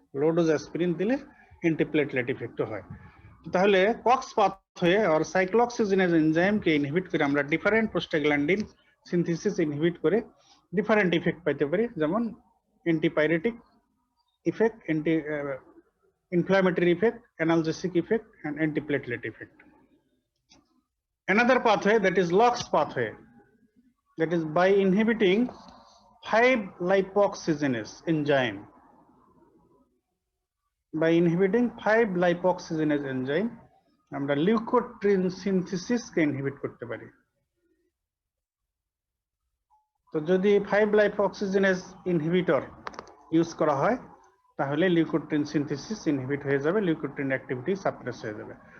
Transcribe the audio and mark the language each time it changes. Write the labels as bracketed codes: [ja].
[bn] Low dose aspirin দিলে antiplatelet ইফেক্টও হয়। তাহলে কক্স পাথওয়ে আর সাইক্লোঅক্সিজেনেজ এনজাইমকে ইনহিবিট করে আমরা ডিফারেন্ট প্রোস্টাগ্ল্যান্ডিন সিনথেসিস ইনহিবিট করে ডিফারেন্ট ইফেক্ট পাইতে পারি, যেমন antipyretic [en] effect, anti-inflammatory effect, analgesic effect, and antiplatelet effect. Another pathway, that is LOX pathway, that is by inhibiting 5-lipoxygenase enzyme. By inhibiting 5-lipoxygenase enzyme, [bn] আমরা leukotriene সিনথেসিসকে inhibit করতে পারি। তো যদি 5-lipoxygenase inhibitor use করা হয় তাহলে লিউকোট্রিন সিনথেসিস ইনহিবিট হয়ে যাবে, লিউকোট্রিন অ্যাক্টিভিটি সাপ্রেস হয়ে যাবে।